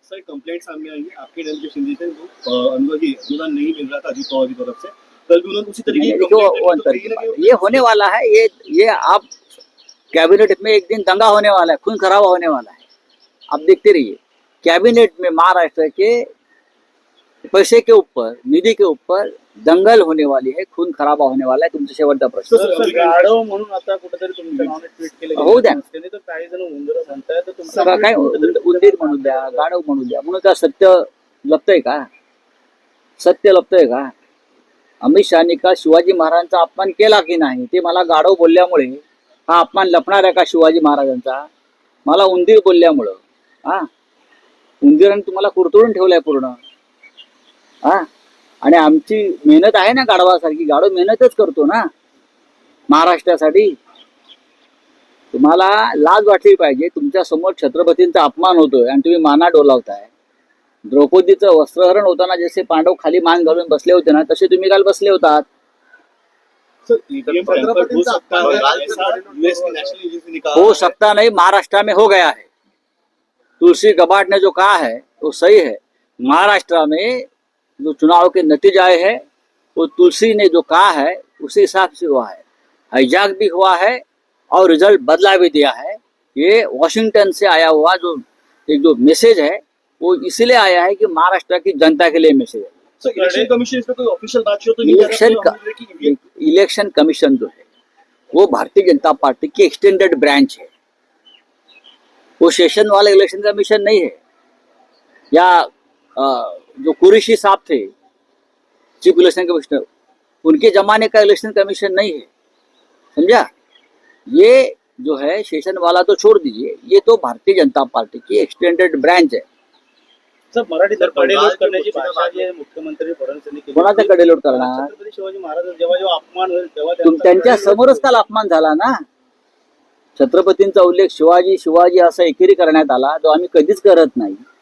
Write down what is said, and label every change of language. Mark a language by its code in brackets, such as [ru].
[hi] Sir complaint सामने आई है आपके दल के शिंदे से, अनुदान नहीं मिल रहा था अजीत पवार की तरफ से, कल भी उन्होंने उसी तरीके की ये होने वाला है। ये आप कैबिनेट में एक दिन दंगा होने वाला है, खून खराबा होने वाला है, आप देखते रहिए। कैबिनेट में महाराष्ट्र के पैसे के ऊपर, निधि के ऊपर दंगल होने वाली है, खून खराबा होने वाला है। [mr] तुमचा शेवटचा प्रश्न। गाढव म्हणून आता कुठेतरी तुमच्या नावाने ट्विट केलं होऊ द्या, तर काही जण उंदर म्हणताय, तर तुमचं काय उंदीर म्हणू द्या, गाढव म्हणू द्या, म्हणून का सत्य लपतंय का? सत्य लपतंय का? अमित शहानी का शिवाजी महाराजांचा अपमान केला की नाही ते मला गाढव बोलल्यामुळे हा अपमान लपणार आहे का शिवाजी महाराजांचा? मला उंदीर बोलल्यामुळं, हा, उंदीराने तुम्हाला कुरतडून ठेवलंय पूर्ण, हा, आणि आमची मेहनत आहे ना गाढवासारखी, गाढव मेहनतच करतो ना महाराष्ट्रासाठी. तुम्हाला लाज वाटली पाहिजे. तुमच्या समोर छत्रपतींचा अपमान होतोय आणि तुम्ही माना डोलावताय. द्रौपदीचं वस्त्रहरण होताना जसे पांडव खाली मान घालून बसले होते ना, तसे तुम्ही काल बसले होतात. [hi] हो सकता नहीं, महाराष्ट्र में हो गया है. तुलसी गबाट ने जो कहा है वो सही है. महाराष्ट्र में जो चुनाव के नतीजे आए हैं वो तुलसी ने जो कहा है उसी हिसाब से हुआ है. हाईजैक भी हुआ है और रिजल्ट बदला भी दिया है. ये वॉशिंगटन से आया हुआ जो एक जो मैसेज है वो इसलिए आया है कि महाराष्ट्र की जनता के लिए मैसेज है. इलेक्शन कमीशन इसमें कोई ऑफिशियल बात तो नहीं इलेक्शन कमीशन जो है वो भारतीय जनता पार्टी की एक्सटेंडेड ब्रांच है. वो सेशन वाला इलेक्शन कमीशन नहीं है. या जो कुरैशी साहब थे चीफ इलेक्शन कमिश्नर, उनके जमाने का इलेक्शन कमीशन नहीं है. समझा. ये जो है सेशन वाला तो छोड़ दीजिए, ये तो भारतीय जनता पार्टी की एक्सटेंडेड ब्रांच है. [mr] सर मराठीत कडेलोट करण्याची भाषा जी मुख्यमंत्री फडणवीस यांनी केली, कोणाचा कडेलोट करणार? छत्रपती शिवाजी महाराज जेव्हा जेव्हा अपमान होईल तेव्हा त्यांच्या समोरच काल अपमान झाला ना. छत्रपतींचा उल्लेख शिवाजी शिवाजी असा एकेरी करण्यात आला, जो आम्ही कधीच करत नाही.